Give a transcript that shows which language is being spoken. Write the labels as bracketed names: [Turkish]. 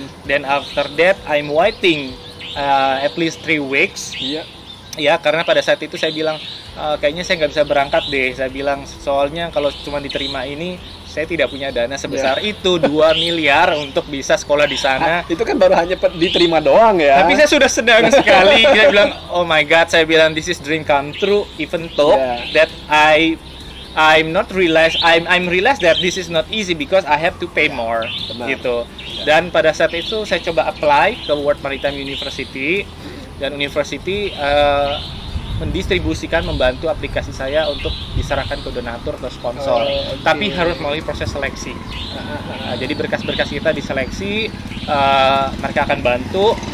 [English] Then after that I'm waiting at least 3 weeks. [Indonesian] Ya, karena pada saat itu saya bilang kayaknya saya nggak bisa berangkat deh. Saya bilang soalnya kalau cuma diterima ini saya tidak punya dana sebesar itu 2 miliar untuk bisa sekolah di sana. Itu kan baru hanya diterima doang ya. Tapi saya sudah senang sekali. Saya bilang, oh my god, saya bilang this is dream come true. [English] Even though that I'm realize that this is not easy because I have to pay more gitu. [Indonesian] Dan pada saat itu saya coba apply ke World Maritime University dan university mendistribusikan, membantu aplikasi saya untuk diserahkan ke donatur atau sponsor. Tapi harus melalui proses seleksi. Jadi berkas-berkas kita diseleksi, mereka akan bantu.